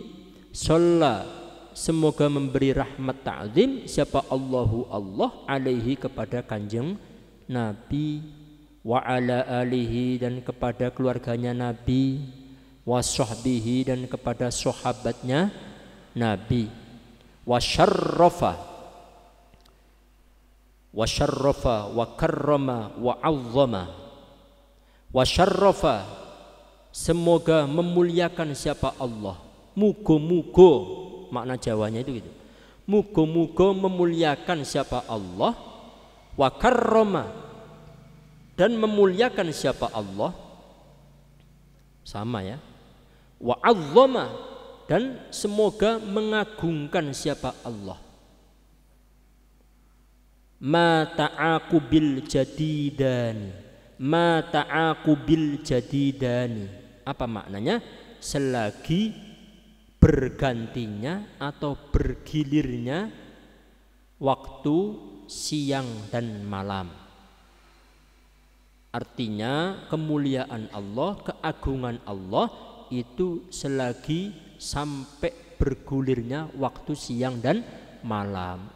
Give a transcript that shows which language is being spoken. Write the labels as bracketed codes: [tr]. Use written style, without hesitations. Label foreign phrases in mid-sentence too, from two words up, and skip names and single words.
[id] Shalla, semoga memberi rahmat ta'zim siapa Allah alaihi, kepada kanjeng Nabi, [ar] وعلى آله, [id] dan kepada keluarganya Nabi, [ar] وصحبه, [id] dan kepada sahabatnya Nabi, [ar] وشرف وكرم وعظم. وشرف, [id] semoga memuliakan siapa Allah. Mugo-mugo, makna Jawanya itu gitu. Mugo-mugo memuliakan siapa Allah. [ar] وكرم, [id] dan memuliakan siapa Allah. Sama ya. [ar] وعظم, [id] dan semoga mengagungkan siapa Allah. [ar] ما تعاقب الجديدان, [id] apa maknanya? Selagi bergantinya atau bergilirnya waktu siang dan malam. Artinya kemuliaan Allah, keagungan Allah itu selagi sampai bergulirnya waktu siang dan malam.